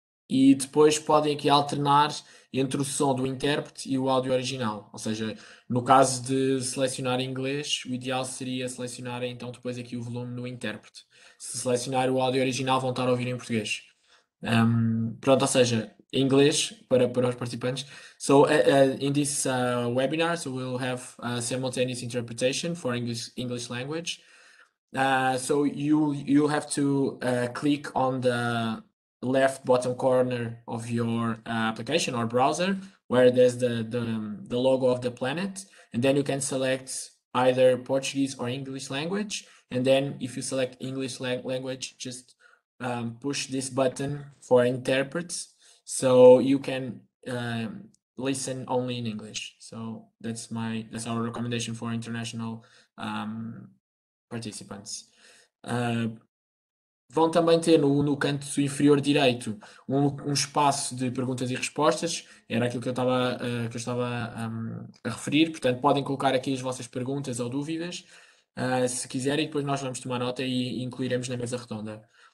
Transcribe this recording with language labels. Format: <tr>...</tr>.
<pt>E depois podem aqui alternar entre o som do intérprete e o áudio original. Ou seja, no caso de selecionar inglês, o ideal seria selecionar então depois aqui o volume no intérprete. Se selecionar o áudio original, vão estar a ouvir em português. Pronto, ou seja, em inglês para os participantes.</pt> <en>So in this webinar, so we'll have simultaneous interpretation for English language. So you'll have to click on the left bottom corner of your application or browser where there's the logo of the planet, and then you can select either Portuguese or English language. And then if you select English language, just push this button for interprets, so you can listen only in English. So that's our recommendation for international participants.</en> <pt>Vão também ter no canto inferior direito um espaço de perguntas e respostas, era aquilo que eu estava a referir, portanto podem colocar aqui as vossas perguntas ou dúvidas, se quiserem, e depois nós vamos tomar nota e incluiremos na mesa redonda.</pt>